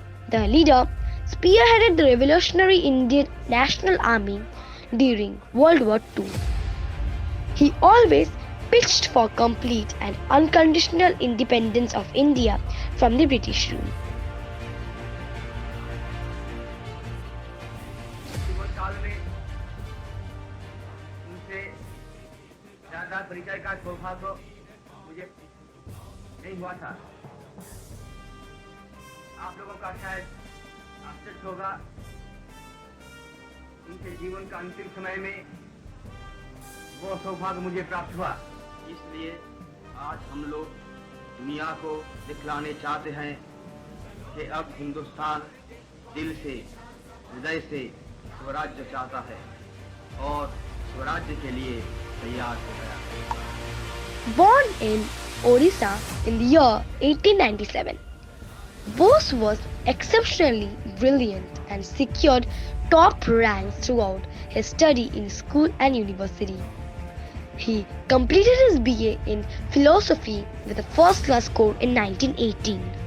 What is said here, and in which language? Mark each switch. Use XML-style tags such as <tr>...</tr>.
<en>The leader spearheaded the Revolutionary Indian National Army during World War II. He always pitched for complete and unconditional independence of India from the British rule.</en> <hi>जीवन काल में उनसे ज्यादा परिचय का सौभाग्य मुझे नहीं हुआ था। आप लोगों का शायद आश्चर्य होगा, उनके जीवन का अंतिम समय में वो सौभाग्य मुझे प्राप्त हुआ। इसलिए आज हम लोग दुनिया को दिखलाने चाहते हैं कि अब हिंदुस्तान दिल से, हृदय से स्वराज्य चाहता है और स्वराज्य के लिए तैयार हो गया।</hi> <en>Born in Odisha in the year 1897, Bose was exceptionally brilliant and secured top ranks throughout his study in school and university. He completed his BA in philosophy with a first-class score in 1918.</en>